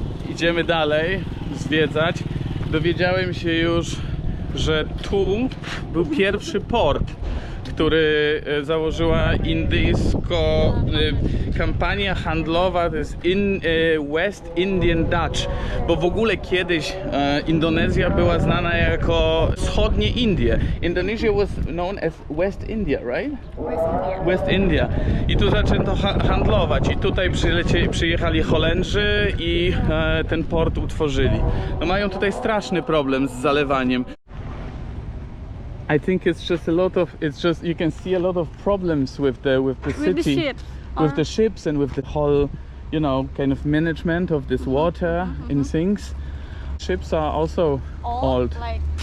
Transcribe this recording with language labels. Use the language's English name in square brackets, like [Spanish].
[Polish] Idziemy dalej zwiedzać. Dowiedziałem się już, że tu był pierwszy port, który założyła indyjsko kampania handlowa, to jest West Indian Dutch, bo w ogóle kiedyś Indonezja była znana jako wschodnie Indie. [English] Indonesia was known as West India, right? West India. [Polish] I tu zaczęto handlować i tutaj przyjechali Holendrzy i ten port utworzyli. No mają tutaj straszny problem z zalewaniem. [English] I think it's just you can see a lot of problems with the city, ships. with the ships and with the whole, kind of management of this water and things. Ships are also old. Like